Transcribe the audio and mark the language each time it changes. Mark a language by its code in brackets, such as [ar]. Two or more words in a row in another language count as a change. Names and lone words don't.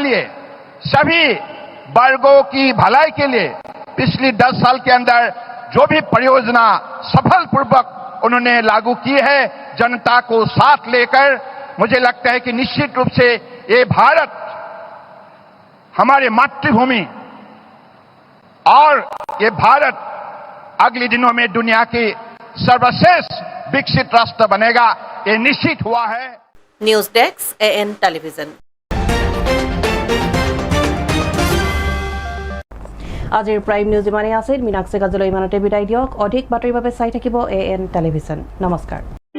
[hi] लिए सभी वर्गों की भलाई के लिए पिछली 10 साल के अंदर जो भी परियोजना सफलपूर्वक उन्होंने लागू की है, जनता को साथ लेकर, मुझे लगता है कि निश्चित रूप से ये भारत, हमारे मातृभूमि और ये भारत अगले दिनों में दुनिया की सर्वश्रेष्ठ विकसित राष्ट्र बनेगा, ये निश्चित हुआ है। [en] news desk [hi] AN टेलीविजन। [as] আজিৰ [en] prime news [as] ইমানেই আছিল। মীনাক্ষী কাজলৈ ইমানতে বিদায় দিয়ক। অধিক বাতৰিৰ বাবে চাই থাকিব AN টেলিভিজন। নমস্কাৰ।